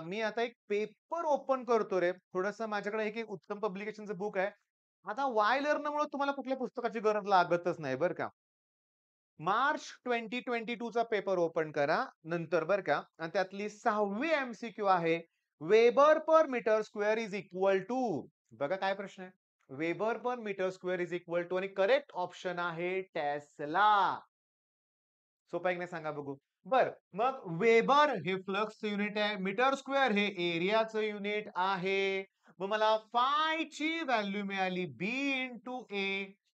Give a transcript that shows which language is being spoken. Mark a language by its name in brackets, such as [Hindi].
[Marathi] मी आता एक paper open करतो रे. थोडंसं माझ्याकडे एक एक उत्तम पब्लिकेशनचं बुक आहे. आता वाय लर्नमुळे तुम्हाला कुठल्या पुस्तकाची गरज लागतच नाही बरं का. मार्च 2022 चा पेपर ओपन करा नंतर बरं का. आणि त्यातली 6वी एमसीक्यू आहे. [English] Weber per metre square is equal to. [Marathi] बघा काय प्रश्न आहे. [English] weber per metre square is equal to [Marathi] आणि करेक्ट ऑप्शन आहे टेस्ला. सोपा आहे की नाही सांगा बघू. बर, मग वेबर हे फ्लक्सचं युनिट आहे. मीटर स्क्वेअर हे एरियाचं युनिट आहे. मग मला फाय ची व्हॅल्यू मिळाली बी इंटू ए.